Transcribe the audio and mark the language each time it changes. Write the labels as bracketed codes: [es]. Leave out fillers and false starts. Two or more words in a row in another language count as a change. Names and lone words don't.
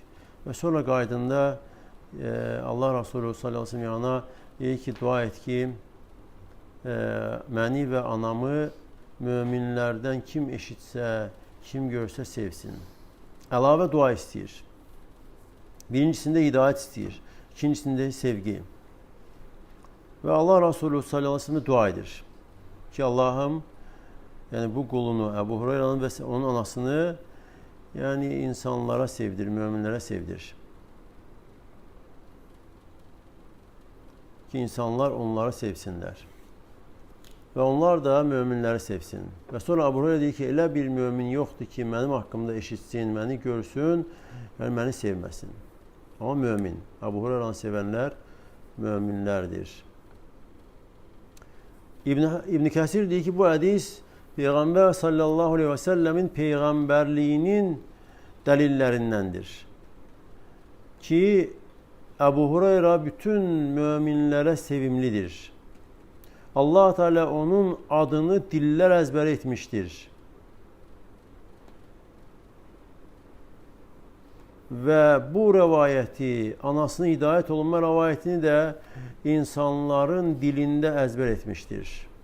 [az] Və sonra qaydında Allah Resulü [ar] صلى الله عليه وسلم [az] yanına deyir ki, dua et ki, məni və anamı möminlərdən kim eşitsə, kim görsə sevsin. Əlavə dua istəyir. Birincisində hidayət istəyir, ikincisində sevgi. [tr] Ve Allah Resulü [ar] صلى الله عليه وسلم [tr] dua edir. Ki Allah'ım yani bu kulunu Ebu Hureyre'nin ve onun anasını yani insanlara sevdir, müminlere sevdir. Ki insanlar onları sevsinler. [az] Ve onlar da müminləri sevsin. Və sonra Ebu Hureyre deyir ki, elə bir mümin yoxdur ki, mənim haqqımda eşitsin, məni görsün, yəni məni sevməsin. Amma mümin. Ebu Hureyre'ni sevənlər müminlərdir. İbn Kəsir deyir ki, bu hədis Peyğəmbər [ar] صلى الله عليه وسلم [az] peyğəmbərliyinin dəlillərindəndir. Ki, Ebu Hureyre bütün müminlərə sevimlidir. [tr] Allah Teala onun adını diller ezber etmiştir. Ve bu rivayeti, anasının hidayet olunma rivayetini de insanların dilinde ezber etmiştir.